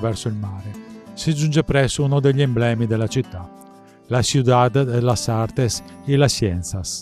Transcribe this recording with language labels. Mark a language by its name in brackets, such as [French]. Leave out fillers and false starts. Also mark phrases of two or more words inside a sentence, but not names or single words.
[Italian] verso il mare, si giunge presso uno degli emblemi della città, [Spanish] la Ciudad de las Artes y las Ciencias.